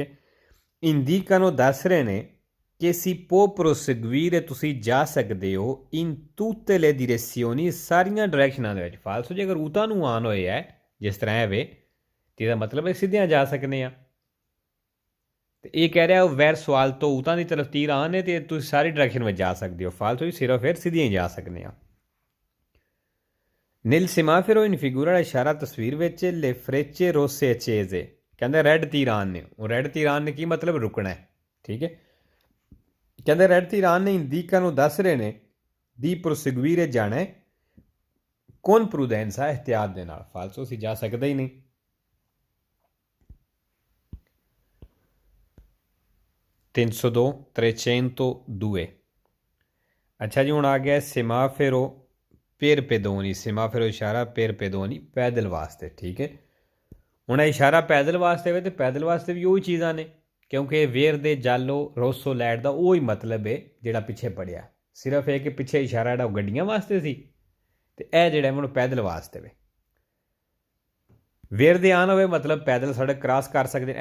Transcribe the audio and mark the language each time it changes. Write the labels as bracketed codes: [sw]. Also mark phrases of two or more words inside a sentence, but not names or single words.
[pa] ਇੰਡੀਕano ਦੱਸ ਰਹੇ ਨੇ ਕਿ [it] si può proseguire [pa] ਤੁਸੀਂ ਜਾ ਸਕਦੇ ਹੋ [it] in tutte le direzioni [pa] ਸਾਰੀਆਂ ਡਾਇਰੈਕਸ਼ਨਾਂ ਦੇ ਵਿੱਚ। ਫਾਲਸੋ ਜੇ ਅਗਰ ਉਤਾਂ ਨੂੰ ਆਨ ਹੋਇਆ ਹੈ ਜਿਸ ਤਰ੍ਹਾਂ ਹੈ ਵੇ ਤੇ ਇਹਦਾ ਮਤਲਬ ਹੈ ਸਿੱਧਿਆਂ ਜਾ ਸਕਦੇ ਆ। ਤੇ ਇਹ ਕਹਿ ਰਿਹਾ [it] verso alto [pa] ਉਤਾਂ ਦੀ ਤਰਫ ਤੀਰ ਆਨ ਨੇ ਤੇ ਤੁਸੀਂ ਸਾਰੀ ਡਾਇਰੈਕਸ਼ਨ ਵਿੱਚ ਜਾ ਸਕਦੇ ਹੋ। ਫਾਲਸੋ ਹੀ ਸਿਰਫ ਫਿਰ ਸਿੱਧੀਆਂ ਹੀ ਜਾ ਸਕਦੇ ਆ। [it] Nel semaforo in figura [pa] ਦਾ ਇਸ਼ਾਰਾ ਤਸਵੀਰ ਵਿੱਚ [it] le frecce rosse accese [pa] ਕਹਿੰਦਾ ਰੈੱਡ ਤੀਰਾਨ ਨੇ। ਉਹ ਰੈੱਡ ਤੀਰਾਨ ਨੇ ਕੀ ਮਤਲਬ ਰੁਕਣਾ ਹੈ, ਠੀਕ ਹੈ। ਕਹਿੰਦੇ ਰੈੱਡ ਤੀਰਾਨ ਨੇ ਇੰਡੀਕਾ ਨੂੰ ਦੱਸ ਰਹੇ ਨੇ [it] di proseguire [pa] ਜਾਣਾ ਹੈ [it] con prudenza [pa] ਇhtiyਾਤ ਦੇ ਨਾਲ। ਫਾਲਸੋ ਅਸੀਂ ਜਾ ਸਕਦਾ ਹੀ ਨਹੀਂ। ਤਿੰਨ ਸੌ ਦੋ 302। ਅੱਛਾ ਜੀ, ਹੁਣ ਆ ਗਿਆ ਸੇਮਾਫੇਰੋ [it] per pedoni। [pa] ਸੇਮਾਫੇਰੋ ਇਸ਼ਾਰਾ [it] per pedoni [pa] ਪੈਦਲ ਵਾਸਤੇ, ਠੀਕ ਹੈ। ਹੁਣ ਇਹ ਇਸ਼ਾਰਾ ਪੈਦਲ ਵਾਸਤੇ ਹੋਵੇ ਤੇ ਪੈਦਲ ਵਾਸਤੇ ਵੀ ਉਹੀ ਚੀਜ਼ਾਂ ਨੇ, ਕਿਉਂਕਿ [it] verde giallo rosso [pa] ਲੈਟ ਦਾ ਉਹੀ ਮਤਲਬ ਹੈ ਜਿਹੜਾ ਪਿੱਛੇ ਪੜਿਆ। ਸਿਰਫ ਇਹ ਕਿ ਪਿੱਛੇ ਇਸ਼ਾਰਾ ਜਿਹੜਾ ਉਹ ਗੱਡੀਆਂ ਵਾਸਤੇ ਸੀ ਤੇ ਇਹ ਜਿਹੜਾ ਹੁਣ ਪੈਦਲ ਵਾਸਤੇ ਵੇ। ਵੇਰਦੇ ਆਉਣ ਹੋਵੇ ਮਤਲਬ ਪੈਦਲ ਸੜਕ ਕ੍ਰਾਸ ਕਰ ਸਕਦੇ ਨੇ।